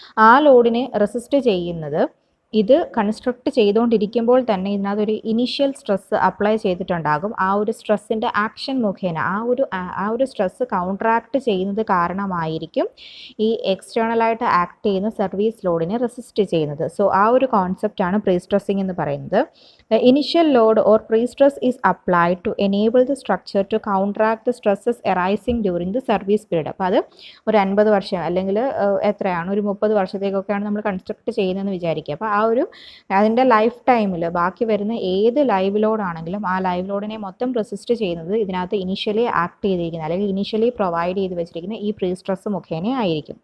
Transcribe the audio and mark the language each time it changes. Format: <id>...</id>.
<ml>ആ ലോഡിനെ റെസിസ്റ്റ് ചെയ്യുന്നത് ഇത് കൺസ്ട്രക്ട് ചെയ്തുകൊണ്ടിരിക്കുമ്പോൾ തന്നെ ഇതിനകത്തൊരു ഇനീഷ്യൽ സ്ട്രെസ് അപ്ലൈ ചെയ്തിട്ടുണ്ടാകും. ആ ഒരു സ്ട്രെസ്സിൻ്റെ ആക്ഷൻ മുഖേന ആ ഒരു സ്ട്രെസ് കൗണ്ടറാക്ട് ചെയ്യുന്നത് കാരണമായിരിക്കും ഈ എക്സ്റ്റേണലായിട്ട് ആക്ട് ചെയ്യുന്ന സർവീസ് ലോഡിനെ റെസിസ്റ്റ് ചെയ്യുന്നത്. സോ ആ ഒരു കോൺസെപ്റ്റാണ് പ്രീ സ്ട്രെസ്സിങ് എന്ന് പറയുന്നത്.</ml> <en>The initial load or pre-stress is applied to enable the structure to counteract the stresses arising during the service period.</en> <ml>അപ്പോൾ അത് ഒരു 50 വർഷം അല്ലെങ്കിൽ എത്രയാണ്, ഒരു 30 വർഷത്തേക്കൊക്കെയാണ് നമ്മൾ കൺസ്ട്രക്ട് ചെയ്യുന്നതെന്ന് വിചാരിക്കുക. അപ്പോൾ അതിൻ്റെ ലൈഫ് ടൈമിൽ ബാക്കി വരുന്ന ഏത് ലൈവ് ലോഡ് ആണെങ്കിലും ആ ലൈവ് ലോഡിനെ മൊത്തം റെസിസ്റ്റ് ചെയ്യുന്നത് ഇതിനകത്ത് ഇനീഷ്യലി ആക്ട് ചെയ്തിരിക്കുന്ന അല്ലെങ്കിൽ ഇനീഷ്യലി പ്രൊവൈഡ് ചെയ്ത് വെച്ചിരിക്കുന്ന ഈ പ്രീ സ്ട്രെസ് മുഖേന ആയിരിക്കും.</ml>